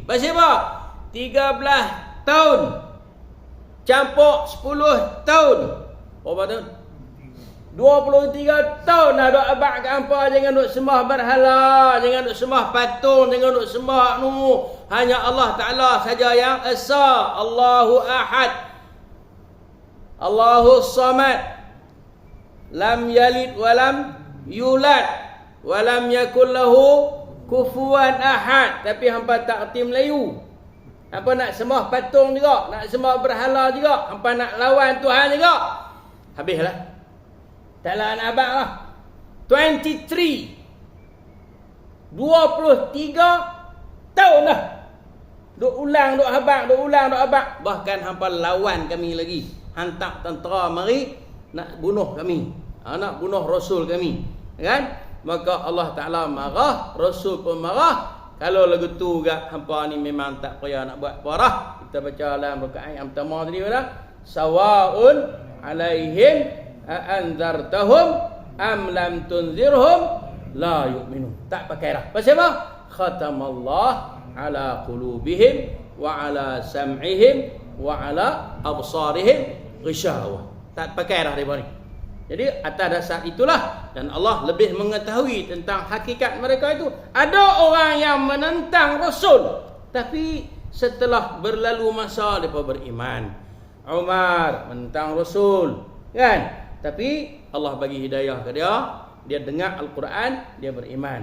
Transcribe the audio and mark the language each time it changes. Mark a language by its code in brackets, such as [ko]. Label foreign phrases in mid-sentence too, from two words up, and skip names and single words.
[ms] Pasal apa? 13 tahun campur 10 tahun. Berapa tahun? 23 tahun dah duk abad kat hampa. Jangan duk sembah berhala, jangan duk sembah patung, jangan duk sembah hanya Allah Ta'ala saja yang esa. [ar] الله أحد، الله الصمد، لم يلد ولم يولد، ولم يكن له كفوا أحد. [ms] Tapi hampa tak erti Melayu. Hampa nak sembah patung juga, nak sembah berhala juga, hampa nak lawan Tuhan juga. Habislah. Taklah nak abad lah. 23 tahun dah duk ulang, duk abad. Bahkan hampa lawan kami lagi. Hantar tentera mari nak bunuh kami, nak bunuh Rasul kami. Kan? maka Allah Ta'ala marah, Rasul pun marah. Kalau lagu tu gak hampa ni memang tak payah nak buat parah. Kita baca dalam rakaat yang pertama tadi dah. [ar] سواء عليهم أأنذرتهم أم لم تنذرهم لا يؤمنون. [ms] Tak pakai dah. Pasal apa? [ar] ختم الله على قلوبهم وعلى سمعهم وعلى أبصارهم غشاوة. [ms] Tak pakai dah depa ni. Jadi atas dasar itulah, dan Allah lebih mengetahui tentang hakikat mereka itu. Ada orang yang menentang Rasul, tapi setelah berlalu masa mereka beriman. Umar menentang Rasul, kan? Tapi Allah bagi hidayah ke dia, dia dengar Al-Quran, dia beriman.